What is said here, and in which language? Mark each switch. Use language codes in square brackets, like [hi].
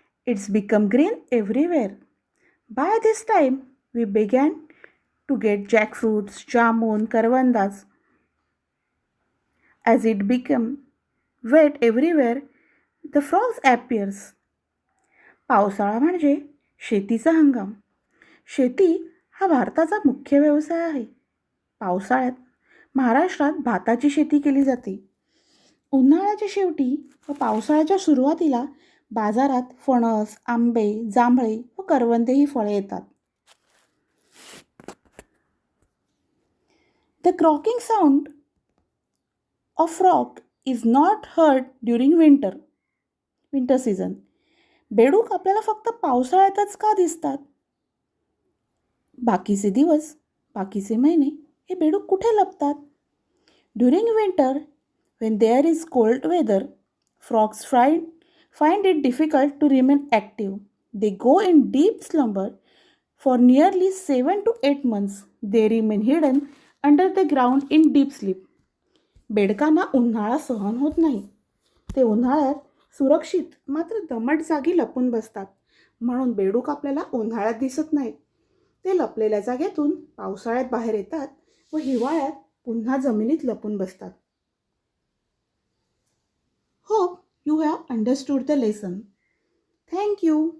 [en] It's become green everywhere. By this time, we began to get jackfruits, jamun, karvandas. As it becomes wet everywhere, the frogs appears. [mr] पावसाळा म्हणजे शेतीचा हंगाम. शेती हा भारताचा मुख्य व्यवसाय आहे. पावसाळ्यात महाराष्ट्रात भाताची शेती केली जाते. उन्हाळ्याच्या शेवटी व पावसाळ्याच्या सुरुवातीला बाजारात फणस, आंबे, जांभळे व करवंदे ही फळे येतात. [en] The croaking sound of frog is not heard during winter season. [mr] बेडूक आपल्याला फक्त पावसाळ्यातच का दिसतात? बाकीचे दिवस, बाकीचे महिने हे बेडूक कुठे लपतात? [en] During winter, when there is cold weather, frogs find it difficult to remain active. They go in deep slumber for nearly 7 to 8 months. They remain hidden under the ground in deep sleep. [mr] बेडकांना उन्हाळा सहन होत नाही. ते उन्हाळ्यात सुरक्षित मात्र दमट जागी लपून बसतात, म्हणून बेडूक आपल्याला उन्हाळ्यात दिसत नाहीत. ते लपलेल्या जागेतून पावसाळ्यात बाहेर येतात व हिवाळ्यात पुन्हा जमिनीत लपून बसतात. [en] Hope you have understood the lesson. Thank you.